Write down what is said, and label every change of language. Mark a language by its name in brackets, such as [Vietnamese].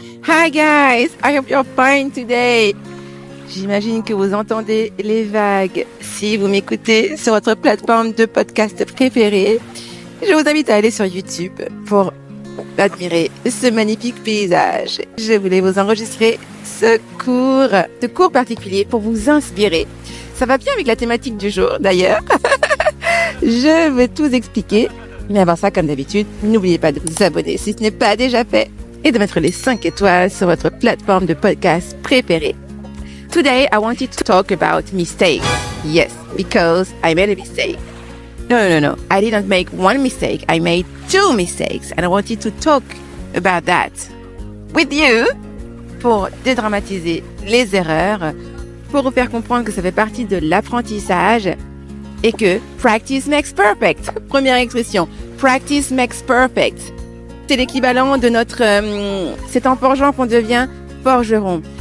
[English] Hi guys, I hope you're fine today. [French] J'imagine que vous entendez les vagues si vous m'écoutez sur votre plateforme de podcast préférée. Je vous invite à aller sur YouTube pour admirer ce magnifique paysage. Je voulais vous enregistrer ce cours particulier pour vous inspirer. Ça va bien avec la thématique du jour d'ailleurs. Je vais tout expliquer. Mais avant ça, comme d'habitude, n'oubliez pas de vous abonner si ce n'est pas déjà fait et de mettre les 5 étoiles sur votre plateforme de podcast préférée. [English] Today, I wanted to talk about mistakes. Yes, because I made a mistake. No. I didn't make one mistake. I made 2 mistakes and I wanted to talk about that with you [French] pour dédramatiser les erreurs, pour vous faire comprendre que ça fait partie de l'apprentissage et que [English] practice makes perfect. [French] Première expression, [English] practice makes perfect. [French] C'est l'équivalent de notre c'est en forgeant qu'on devient forgeron.